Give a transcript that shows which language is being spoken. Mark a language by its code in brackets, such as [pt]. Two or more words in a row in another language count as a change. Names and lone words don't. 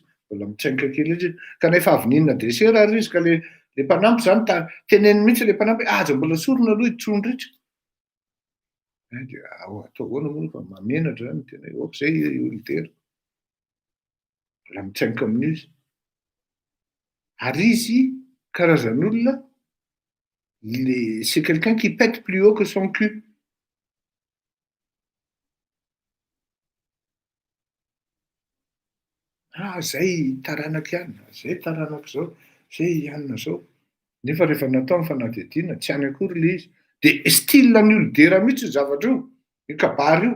[mg] Mbola mitsaingoka kely etsy izy. Kanefa avy ninona desera ary izy ka le mpanampy zany teneny mihitsy le mpanampy aza mbola sorona aloha itsondritra. Dia atao ahoana moa fa mamenatra zany tena zay olon-tera. Mbola mitsaingoka amin'izy. Ary izy karazan'olona [fr] c'est quelqu'un qui pète plus haut que son cul. [mg] Zay taranaka ihany, zay taranaka zao, zay ianona zao. Nefa rehefa natao ny fanadihadiana tsy any akory le izy. Dia style-ny olon-dera mihitsy io zavatra io, io kabary io.